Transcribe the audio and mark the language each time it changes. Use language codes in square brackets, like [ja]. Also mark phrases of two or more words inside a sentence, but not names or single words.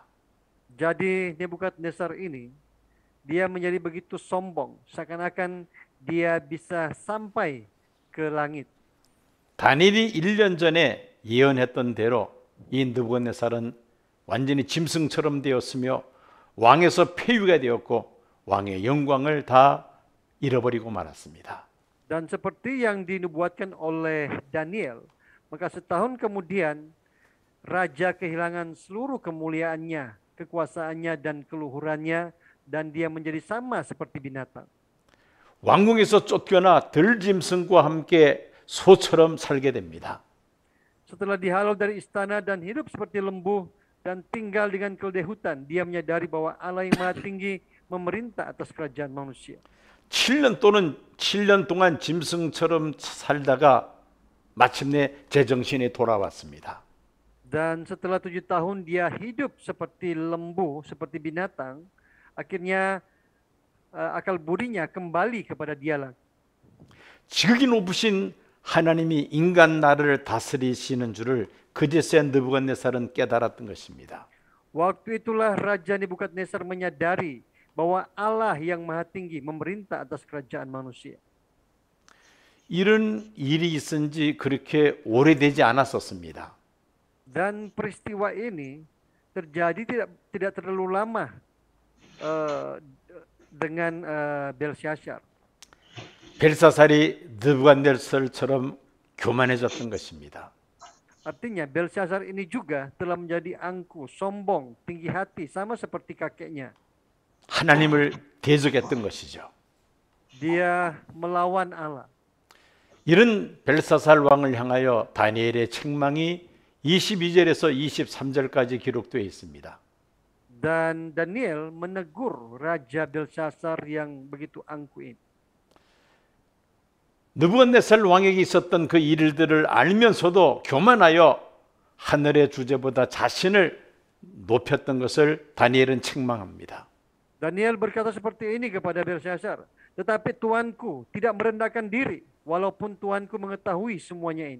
[id] Jadi Nebukadnezar ini dia menjadi begitu sombong, seakan-akan dia bisa sampai ke langit. [ko] 다니엘이 1년 전에 예언했던 대로 이 느부갓네살은 완전히 짐승처럼 되었으며 왕에서 폐위가 되었고 왕의 영광을 다 잃어버리고 말았습니다. [id] Dan seperti yang dinubuatkan oleh Daniel, maka setahun kemudian raja kehilangan seluruh kemuliaannya, kekuasaannya dan keluhurannya, dan dia menjadi sama seperti binatang. [ko] 왕궁에서 쫓겨나 들짐승과 함께 소처럼 살게 됩니다. [id] Setelah dihalau dari istana dan hidup seperti lembu dan tinggal dengan keledai hutan, dia menyadari bahwa Allah yang Maha Tinggi memerintah atas kerajaan manusia. [ko] 7년 동안 짐승처럼 살다가 마침내 제정신에 돌아왔습니다. [id] Dan setelah 7 tahun dia hidup seperti lembu, seperti binatang, akhirnya akal budinya kembali kepada dia lagi. [ko] 지극히 높으신 하나님이 인간 나라를 다스리시는 줄을 그제서야 느부갓네살은 깨달았던 것입니다. [id] Waktu itulah Raja Nebukadnezar menyadari bahwa Allah yang Maha Tinggi memerintah atas kerajaan manusia. [ko] 이런 일이 있은 지 그렇게 오래되지 않았었습니다. [id] Dan peristiwa ini terjadi tidak terlalu lama dengan Belshazzar. [ko] 벨사살이 느부갓네살처럼 교만해졌던 것입니다. [id] Artinya Belshazzar ini juga telah menjadi angkuh, sombong, tinggi hati, sama seperti kakeknya. [ko] 하나님을 대적했던 것이죠. [id] Dia melawan Allah. [ko] 이런 벨사살 왕을 향하여 다니엘의 책망이 22절에서 23절까지 기록되어 있습니다. [id] Dan Daniel menegur Raja Belshazzar yang begitu angkuh ini. [ko] 느부갓네살 왕에게 있었던 그 일들을 알면서도 교만하여 하늘의 주제보다 자신을 높였던 것을 다니엘은 책망합니다. [id] Daniel berkata seperti ini kepada Belshazzar, tetapi Tuanku tidak merendahkan diri, walaupun Tuanku mengetahui semuanya ini.